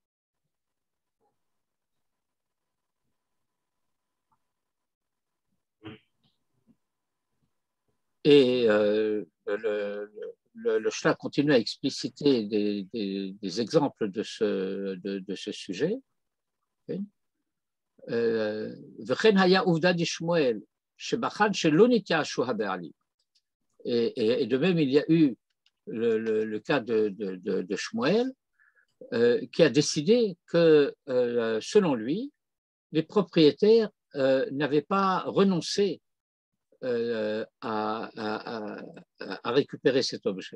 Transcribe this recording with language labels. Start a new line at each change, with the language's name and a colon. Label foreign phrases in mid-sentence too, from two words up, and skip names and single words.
French: Et le Shla continue à expliciter des exemples de ce sujet.
Hebrew: וכן היה עובדה דשמואל שבחן שלא נתייאשו הבעלים.
French: Et de même, il y a eu le cas de Shmuel qui a décidé que, selon lui, les propriétaires n'avaient pas renoncé à récupérer cet objet.